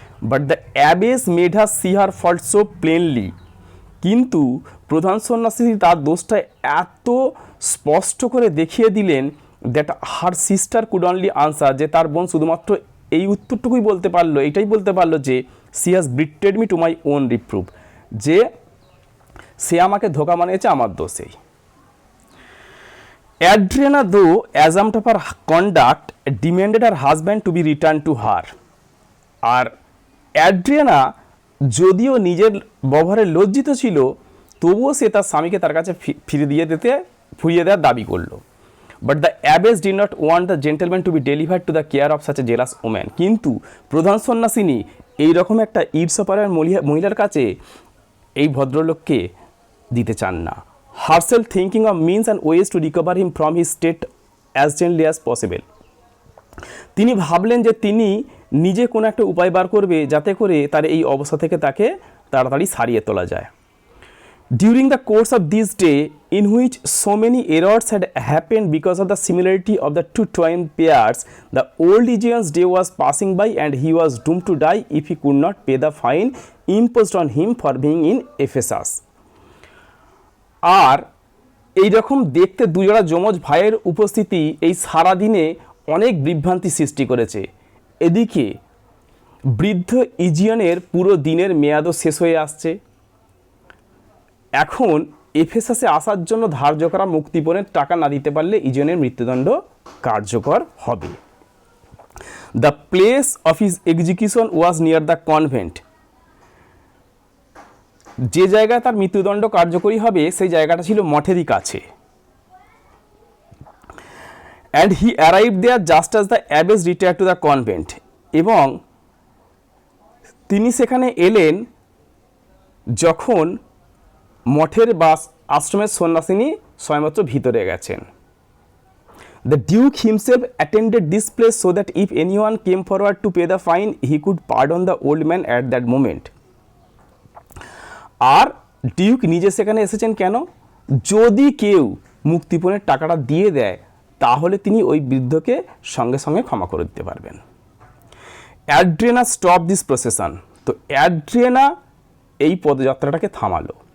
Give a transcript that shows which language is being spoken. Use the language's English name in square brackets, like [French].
[English] But the abbess made her see her fault so plainly. [Bangla] কিন্তু প্রধান সন্ন্যাসী তার দোষটা এত স্পষ্ট করে দেখিয়ে দিলেন [English] that her sister could only answer, [Bangla] যে তার বোন শুধুমাত্র এই উত্তরটুকুই বলতে পারলো, এটাই বলতে পারলো যে [English] she has betrayed me to my own reprove, [Bangla] যে সে আমাকে ধোকা বানিয়েছে আমার দোষেই। [English] Adriana, though ashamed of her conduct, demanded her husband to be returned to her. [Bangla] আর Adriana যদিও নিজের ব্যবহারে লজ্জিত ছিল, তবুও সে তার স্বামীকে তার কাছে ফিরিয়ে দেওয়ার দাবি করলো। [English] But the abbess did not want the gentleman to be delivered to the care of such a jealous woman. [Bangla] কিন্তু প্রধান সন্ন্যাসিনী এইরকম একটা ঈর্ষাপরায়ণ মহিলার কাছে এই ভদ্রলোককে দিতে চান না। [English] Herself thinking of means and ways to recover him from his state as gently as possible. [Bangla] তিনি ভাবলেন যে তিনি নিজে কোনো একটা উপায় বার করবে যাতে করে তার এই অবস্থা থেকে তাকে তাড়াতাড়ি সারিয়ে তোলা যায়। [English] During the course of this day, in which so many errors had happened because of the similarity of the two twin pairs, the old Aegean's day was passing by, and he was doomed to die if he could not pay the fine imposed on him for being in Ephesus. [Bangla] আর এইরকম দেখতে দুজোড়া যমজ ভাইয়ের উপস্থিতি এই সারাদিনে অনেক বিভ্রান্তি সৃষ্টি করেছে। এদিকে বৃদ্ধ ইজিয়নের পুরো দিনের মেয়াদও শেষ হয়ে আসছে। এখন এফেসাসে আসার জন্য ধার্য করা মুক্তিপণের টাকা না দিতে পারলে ইজিয়নের মৃত্যুদণ্ড কার্যকর হবে। [English] The place of his execution was near the convent. [Bangla] যে জায়গায় তার মৃত্যুদণ্ড কার্যকরী হবে সেই জায়গাটা ছিল মঠেরই কাছে। [English] And he arrived there just as the abbess retired to the convent. [Bangla] এবং তিনি সেখানে এলেন যখন মঠের বা আশ্রমের সন্ন্যাসিনী সবেমাত্র ভিতরে গেছেন। [English] The Duke himself attended this place so that if anyone came forward to pay the fine, he could pardon the old man at that moment. [Bangla] আর Duke নিজে সেখানে এসেছেন কেন? যদি কেউ মুক্তিপণের টাকাটা দিয়ে দেয় তাহলে তিনি ওই বৃদ্ধকে সঙ্গে সঙ্গে ক্ষমা করে দিতে পারবেন। অ্যাড্রিয়ানা [English] stop this procession, [Bangla] তো অ্যাড্রিয়ানা এই পদযাত্রাটাকে থামালো।